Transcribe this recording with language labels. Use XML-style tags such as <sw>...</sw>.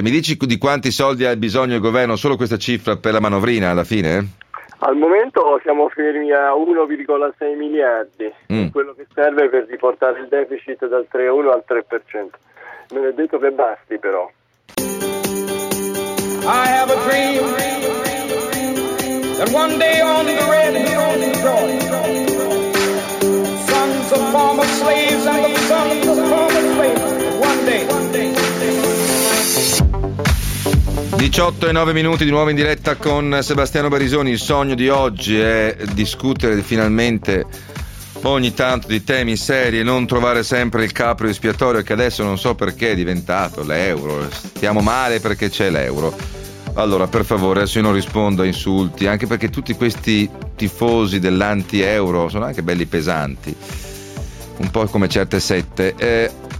<it>Mi dici di quanti soldi ha bisogno il governo, solo questa cifra per la manovrina alla fine? Al momento siamo fermi a 1,6 miliardi, quello che serve per riportare il deficit dal 3,1 al 3%. Non è detto che basti, però.</it> <en>I have a dream that one day on the red hills in Georgia, sons of former slaves and the sons of former slaves, one day.</en> <it>18 e 9 minuti di nuovo in diretta con Sebastiano Barisoni. Il sogno di oggi è discutere finalmente ogni tanto di temi seri e non trovare sempre il capro espiatorio che adesso non so perché è diventato l'euro. Stiamo male perché c'è l'euro. Allora, per favore, adesso io non rispondo a insulti, anche perché tutti questi tifosi dell'anti-euro sono anche belli pesanti, un po' come certe sette.</it>